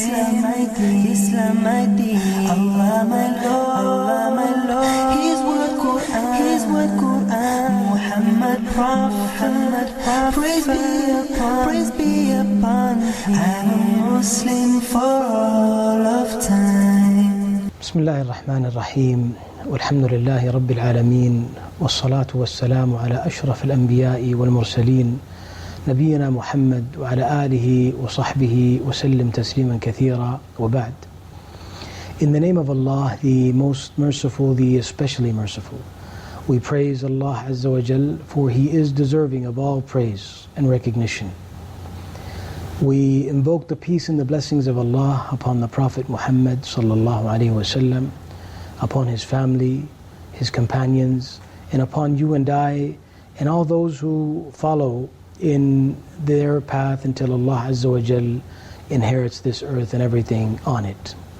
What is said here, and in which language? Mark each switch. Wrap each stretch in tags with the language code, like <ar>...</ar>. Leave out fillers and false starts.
<en>Islam my deen, Allah my Lord, His word Quran, Muhammad Prophet, praise be upon him. I'm a Muslim for all of time.</en> <ar>بسم الله الرحمن الرحيم والحمد لله رب العالمين والصلاة والسلام على أشرف الأنبياء والمرسلين نبينا محمد وعلى آله وصحبه وسلم تسليما كثيرا وبعد.</ar> <en>In the name of Allah, the most merciful, the especially merciful, we praise Allah Azza wa Jal, for He is deserving of all praise and recognition. We invoke the peace and the blessings of Allah upon the Prophet Muhammad sallallahu alaihi wasallam, upon his family, his companions, and upon you and I, and all those who follow in their path until Allah Azza wa Jal inherits this earth and everything on it.</en>